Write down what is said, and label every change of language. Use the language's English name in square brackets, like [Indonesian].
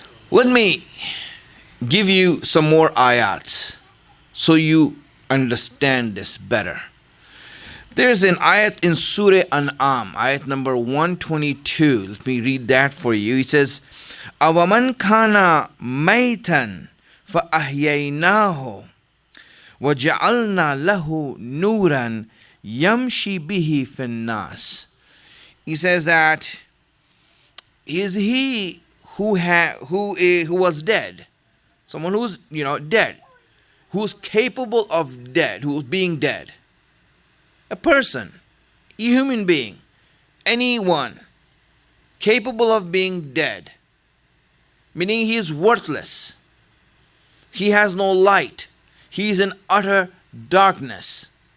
[English] Let me give you some more ayats so you understand this better. There's an ayat in Surah An'am, ayat number 122. Let me read that for you. It says, [Arabic] أَوَمَنْ كَانَ مَيْتًا فَأَحْيَيْنَاهُ وَجَعَلْنَا لَهُ نُورًا يَمْشِي بِهِ فِي النَّاسِ. [English] He says that is he who was dead, someone who's dead, who's capable of dead, who's being dead, a person, a human being, anyone capable of being dead, meaning he is worthless, he has no light, he is in utter darkness.